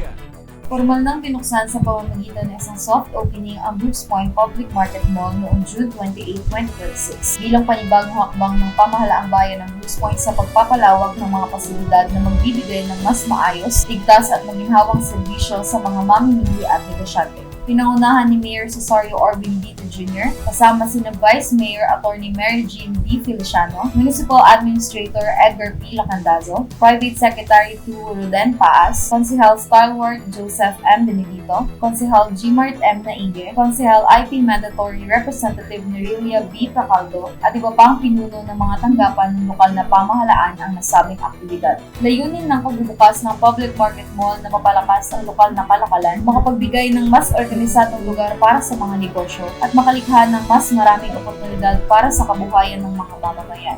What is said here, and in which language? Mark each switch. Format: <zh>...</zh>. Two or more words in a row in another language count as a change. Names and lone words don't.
<tl>Formal nang binuksan sa pamamagitan ng isang soft opening ang Brooks Point Public Market Mall noong June 28, 2026 bilang panibagong hakbang ng pamahalaang bayan ng Brooks Point sa pagpapalawak ng mga pasilidad na magbibigay ng mas maayos, ligtas at maginhawang serbisyo sa mga mamimili at negosyante. Pinangunahan ni Mayor Cesario R. Benedito Jr. kasama sina Vice Mayor Atty. Mary Jean D. Feliciano, Municipal Administrator Edgar P. Lacandazo, Private Secretary 2 Ruden Paas, Konsehal Stalwart Joseph M. Benedito, Konsehal Gmart M. Naige, Konsehal IP Mandatory Representative Nerelia B. Procaldo, at iba pang pinuno ng mga tanggapan ng lokal na pamahalaan ang nasabing aktibidad. Layunin ng pagbubukas ng public market mall na mapalakas ang lokal na kalakalan, makapagbigay ng mas organisadong lugar para sa mga negosyo at makalikha ng mas maraming oportunidad para sa kabuhayan ng mga mamamayan.</tl>